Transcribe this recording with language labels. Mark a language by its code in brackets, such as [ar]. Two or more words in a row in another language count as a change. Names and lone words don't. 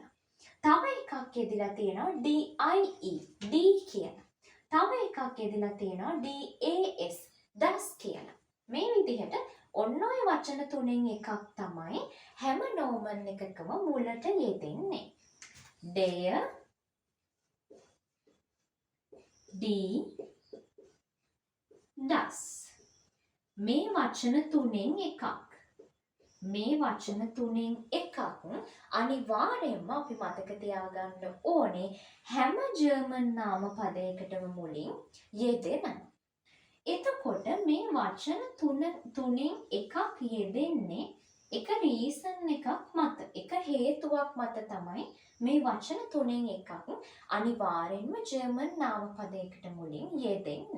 [si] තව එකක් යෙදিলা තියෙනවා DIE D කියන. තව එකක් යෙදিলা තියෙනවා DAS das කියන. මේ විදිහට ඔන්න ඔය වචන තුනෙන් එකක් තමයි හැම nomen එකකම මුලට යෙදෙන්නේ. [de] Der, die, das. [si] මේ වචන තුනෙන් එකක්. මේ වචන තුනෙන් එකක් අනිවාර්යයෙන්ම අපි මතක තියාගන්න ඕනේ හැම ජර්මන් නාමපදයකටම මුලින් යෙදෙනවා. එතකොට මේ වචන තුනෙන් එකක් යෙදෙන්නේ එක රීසන් එකක් මත, එක හේතුවක් මත තමයි මේ වචන තුනෙන් එකක් අනිවාර්යෙන්ම ජර්මන් නාමපදයකට මුලින් යෙදෙන්නේ.